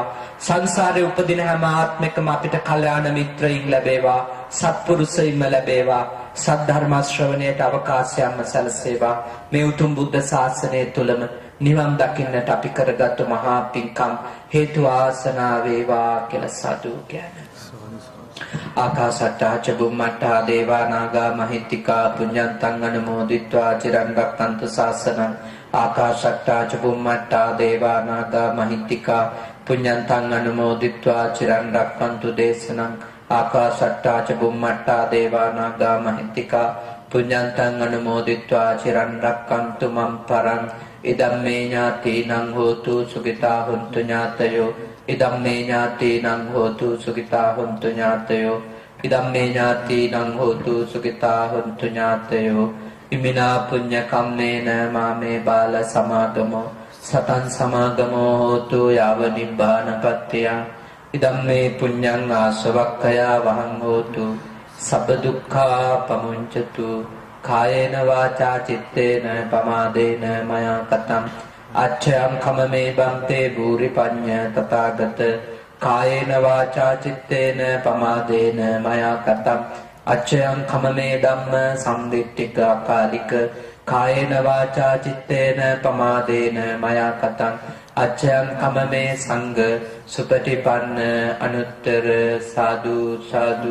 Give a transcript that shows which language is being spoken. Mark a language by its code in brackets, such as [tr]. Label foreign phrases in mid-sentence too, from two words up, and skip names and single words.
[si] සංසාරේ උපදින හැම ආත්මයකම අපිට කල්යාණ මිත්‍රයින් ලැබේවා. සත්පුරුෂයින්ම ලැබේවා. සද්ධර්ම ශ්‍රවණයට අවකාශයක්ම සැලසේවා. මේ උතුම් බුද්ධ ශාසනය තුලම නිවන් දකින්නට අපි කරගත්තු මහා පින්කම් හේතු ආසනා වේවා කියලා සතු කියන්නේ. [pi] ආකාශට්ටා ච බුම්මට්ටා දේවා නාග මහිත්‍තිකා පුඤ්ඤන්තං අනුමෝදිත්වා චිරන් රක්ඛන්තු ශාසනං. ආකාශට්ටා ච බුම්මට්ටා දේවා නාග මහිත්‍තිකා පුඤ්ඤන්තං අනුමෝදිත්වා චිරන් රක්ඛන්තු දේශනං. ආකාශට්ටා ච බුම්මට්ටා දේවා නාග මහිත්‍තිකා පුඤ්ඤන්තං අනුමෝදිත්වා චිරන් රක්ඛන්තු මම් පරං. ඉදම්මේ ඥාතීනං හෝතු සුඛිතා හොන්තු ඥාතයෝ. ඉදම්මේ ඥාතීනං හෝතු සුඛිතා හොන්තු ඥාතයෝ. ඉදම්මේ ඥාතීනං හෝතු සුඛිතා හොන්තු ඥාතයෝ. ඉමිනා පුඤ්ඤ කම්මේන මාමේ බාල සමාගමෝ සතං සමාගමෝ හෝතු යාව නිබ්බානපත්තිය. ඉදම්මේ පුඤ්ඤං ආසවක්ඛයා වහං හෝතු සබ්බ දුක්ඛා පමුඤ්චතු. කායේන වාචා චිත්තේන පමාදේන මයා කතං අච්ඡයං කමමේ බන්තේ භූරි පඤ්ඤ තථාගත. කායේන වාචා චිත්තේන පමාදේන මයා කතං අච්ඡයං කමමේ ධම්ම සම්දිට්ඨික අකාලික කායේන වාචා චිත්තේන පමාදේන මයා කතං අච්ඡයං කමමේ සංඝ සුපටිපන්න අනුත්තර සාදු සාදු